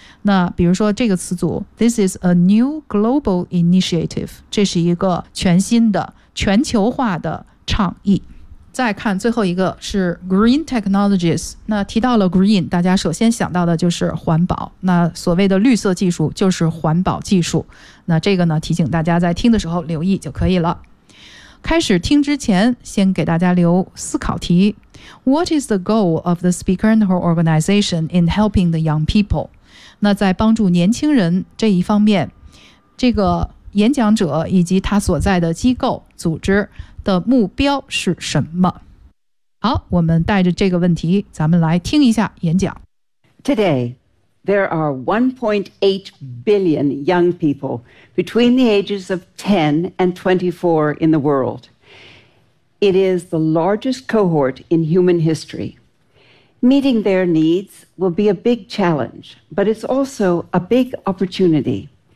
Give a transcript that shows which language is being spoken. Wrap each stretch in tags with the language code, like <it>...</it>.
<zh>那比如说这个词组，</zh> <en>This is a new global initiative，</en> <zh>这是一个全新的全球化的倡议。再看最后一个是</zh> <en>green technologies。</en> <zh>那提到了 green， 大家首先想到的就是环保，那所谓的绿色技术就是环保技术。那这个呢提醒大家在听的时候留意就可以了。开始听之前先给大家留思考题，</zh> <en>What is the goal of the speaker and her organization in helping the young people？</en> <zh>那在帮助年轻人这一方面，这个演讲者以及他所在的机构组织的目标是什么？好，我们带着这个问题，咱们来听一下演讲。</zh> <en>Today, there are 1.8 billion young people between the ages of 10 and 24 in the world. It is the largest cohort in human history. Meeting their needs will be a big challenge, but it's also a big opportunity.</en>